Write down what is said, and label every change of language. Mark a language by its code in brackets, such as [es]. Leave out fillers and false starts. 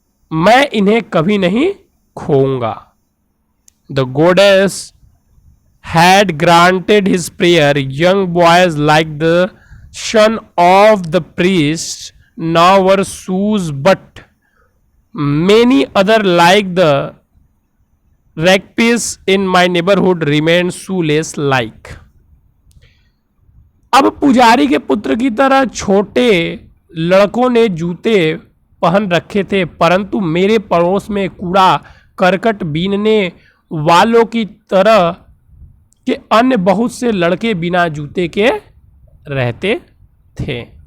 [hi] मैं इन्हें कभी नहीं खोऊंगा। [en] The goddess had granted his prayer. Young boys like the son of the priest now were shoes, but many other like the rakpis in my neighborhood remained shoeless like. [hi] अब पुजारी के पुत्र की तरह छोटे लड़कों ने जूते पहन रखे थे, परंतु मेरे पड़ोस में कूड़ा करकट बीनने वालों की तरह के अन्य बहुत से लड़के बिना जूते के रहते थे।